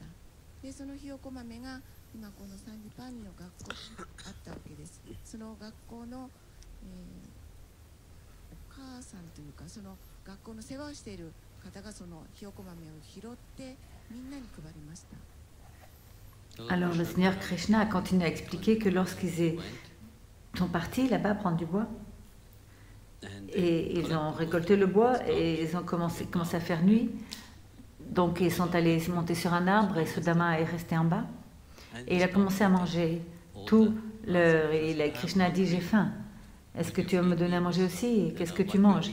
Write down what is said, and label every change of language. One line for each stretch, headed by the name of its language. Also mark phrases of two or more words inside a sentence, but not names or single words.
Japanese: でそのひよこ豆が今このサンディパーニの学校にあったわけです。その学校の、お母さんというかその学校の世話をしている方がそのひよこ豆を拾ってみんなに配りました。
French: Alors le Seigneur Krishna a continué à expliquer que lorsqu'ils sont partis là-bas prendre du bois, et ils ont récolté le bois et ils ont commencé à faire nuit, donc ils sont allés monter sur un arbre et Sudama est resté en bas et il a commencé à manger tout et Krishna a dit j'ai faim, est-ce que tu vas me donner à manger aussi, qu'est-ce que tu manges?